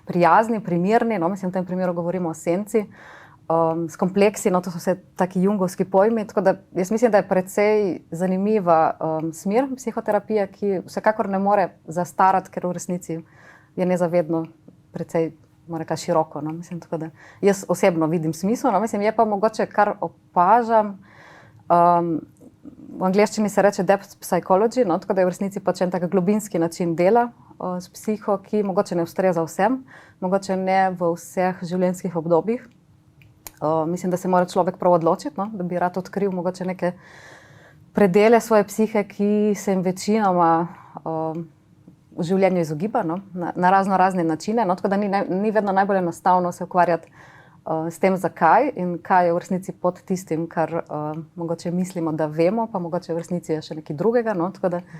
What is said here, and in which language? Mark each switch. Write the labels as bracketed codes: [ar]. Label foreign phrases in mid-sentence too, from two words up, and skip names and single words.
[sl] prijazni, primirni, no, mislim, v tem primeru govorimo o senci, s kompleksi, no, to so vse taki jungovski pojmi, tako da jaz mislim, da je precej zanimiva smer psihoterapije, ki vsekakor ne more zastarati, ker v resnici je nezavedno precej, moram reči, široko, no, mislim, tako da jaz osebno vidim smisel, no, mislim, je pa mogoče, kar opažam, v angleščini se reče [en] depth psychology, [sl] no, tako da je v resnici pač en tak globinski način dela s psiho, ki mogoče ne ustreza vsem, mogoče ne v vseh življenjskih obdobjih. Mislim, da se mora človek prav odločiti, no, da bi rad odkril mogoče neke predele svoje psihe, ki se jim večinoma v življenju izogiba, no, na razne načine, no, tako da ni vedno najbolj enostavno se ukvarjati s tem, zakaj in kaj je v resnici pod tistim, kar mogoče mislimo, da vemo, pa mogoče v resnici je še nekaj drugega, no, tako da